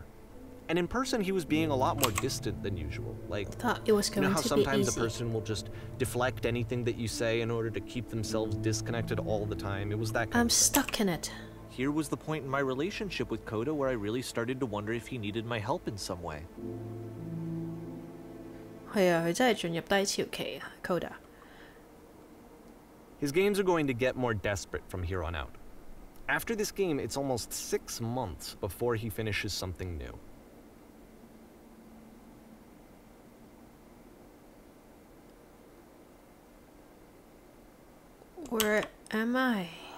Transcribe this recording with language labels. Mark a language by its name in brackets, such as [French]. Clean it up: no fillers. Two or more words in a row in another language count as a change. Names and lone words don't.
[English] And in person, he was being a lot more distant than usual. Like, Thought it was you going know how to be sometimes easy. a person will just deflect anything that you say in order to keep themselves disconnected all the time? It was that kind I'm of thing. stuck in it. Here was the point in my relationship with Coda where I really started to wonder if he needed my help in some way. [Cantonese] 係啊，佢真係進入低潮期啊 ，Coda。 [English] His games are going to get more desperate from here on out. After this game, it's almost 6 months before he finishes something new. Where am I?